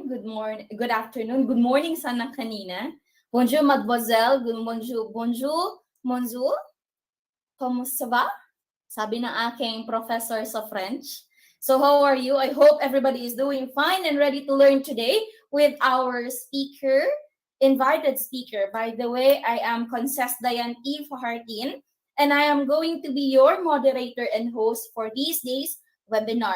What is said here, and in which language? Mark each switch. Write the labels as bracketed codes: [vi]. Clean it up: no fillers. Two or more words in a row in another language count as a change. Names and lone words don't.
[en] Good morning, good afternoon, good morning [tl] sana kanina. [fr] Bonjour, mademoiselle. Good bonjour, bonjour, bonjour. [tl] Kamusta ba? Sabi ng aking professor sa French. [en] So how are you? I hope everybody is doing fine and ready to learn today with our speaker, invited speaker. By the way, I am Conses Dayan E. Fahartin, and I am going to be your moderator and host for this day's webinar.